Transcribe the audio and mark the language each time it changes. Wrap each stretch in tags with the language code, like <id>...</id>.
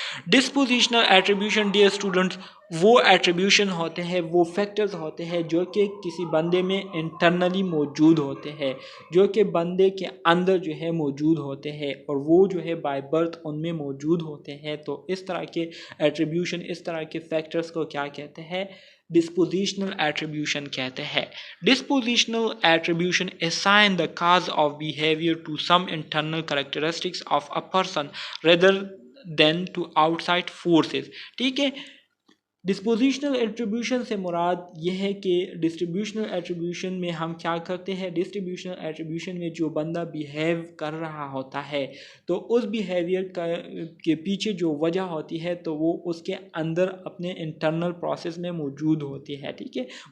<ur>Dispositional attribution dear students وہ attribution ہوتے ہیں، وہ فیکٹرز ہوتے ہیں جو کہ کسی بندے میں انٹرنلی موجود ہوتے ہیں، جو کہ بندے کے اندر جو ہے موجود ہوتے ہیں اور وہ جو ہے بائی برتھ ان میں موجود ہوتے ہیں. تو اس طرح کے ایٹریبیوشن، اس طرح کے فیکٹرز کو کیا کہتے ہیں؟ ڈسپوزیشنل ایٹریبیوشن کہتے ہیں.</ur> <en>Dispositional attribution assign the cause of behavior to some internal characteristics of a person rather than to outside forces.</en> <ur>ٹھیک ہے. ڈسپوزیشنل ایٹریبیوشن سے مراد یہ ہے کہ ڈسٹریبیوشنل ایٹریبیوشن میں ہم کیا کرتے ہیں؟ ڈسٹریبیوشنل ایٹریبیوشن میں جو بندہ بیہیو کر رہا ہوتا ہے تو اس بیہیویئر کے پیچھے جو وجہ ہوتی ہے تو وہ اس کے اندر اپنے انٹرنل پروسیس میں موجود ہوتی ہے. ٹھیک ہے.</ur>